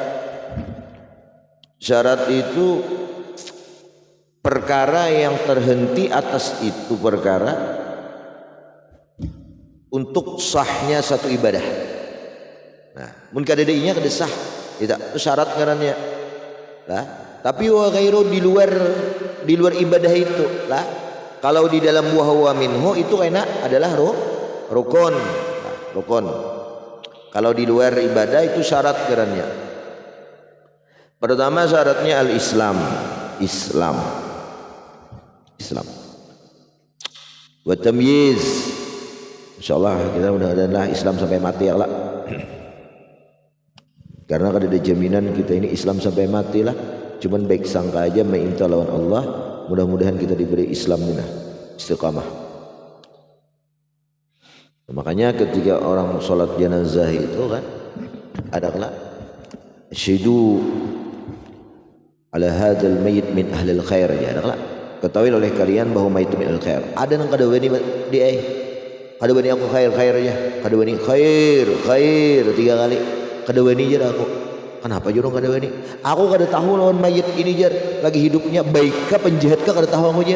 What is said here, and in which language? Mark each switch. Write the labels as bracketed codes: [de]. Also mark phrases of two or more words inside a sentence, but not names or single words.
[id] Syarat itu perkara yang terhenti atas itu perkara untuk sahnya satu ibadah. [bjn] Nah, mun kadadainya kada sah, itu syarat ngarannya. [id] Lah, tapi [ar] وغيره [id] di luar ibadah itu lah. Kalau di dalam [ar] وهو منه [id] itu kena adalah rukun. Nah, rukun. Kalau di luar ibadah itu syarat ngarannya. Pertama syaratnya al-Islam. [ar] إسلام. وتمييز. [id] Insyaallah kita mudah-mudahan Islam sampai mati [ar] يا الله. [bjn] Karena kada ada jaminan kita ini Islam sampai mati lah. Cuman baik sangka aja minta lawan Allah. Mudah-mudahan kita diberi Islam minah istiqamah. [id] Makanya ketika orang sholat jenazah itu kan ada kelak [ar] اشهدوا على هذا الميت من أهل الخير, [id] ya ada kelak ketahui oleh kalian bahwa mayit [ar] من الخير. [bjn] Ada nang kada wani di kada wani aku khair aja, kada wani khair 3 kali, kada wani jar aku. Kenapa jorong kada wani? Aku kada tahu lawan mayit ini jar lagi hidupnya baik ka penjahat ka, kada tahu aku jar.